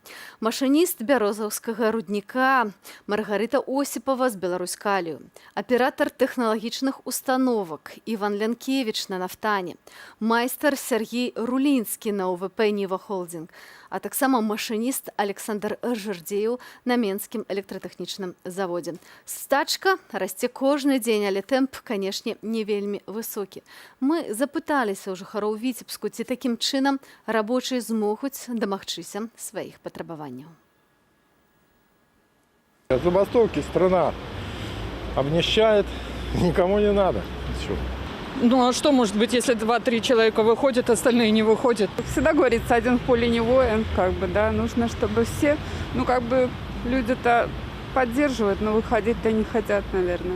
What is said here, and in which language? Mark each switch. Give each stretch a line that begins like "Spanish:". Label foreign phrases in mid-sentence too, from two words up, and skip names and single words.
Belarusian: Машыніст бярозаўскага рудніка Маргарыта Осіпава з Беларуськалію, аператар тэхналагічных установак Іван Лянкевіч на нафтане, майстар Сергей Рулінскі на УВП Ніва Холдинг, а таксама машыніст Александр Жардзеў на Менскім электратэхнічным заводзе. Стачка расце кожны дзень, але тэмп, канешне, не вельмі высокі. Мы запыталіся ў жыхароў Віцебску, ці такім чынам рабочыя змогуць дамагчыся сваіх патрабаванняў.
Russian: Забастовки страна обнищает, никому не надо. Всё. Ну а что может быть, если 2-3 человека выходят, остальные не выходят? Всегда говорится, один в поле не воин, как бы, да, нужно, чтобы все, ну как бы люди-то поддерживают, но выходить-то не хотят, наверное.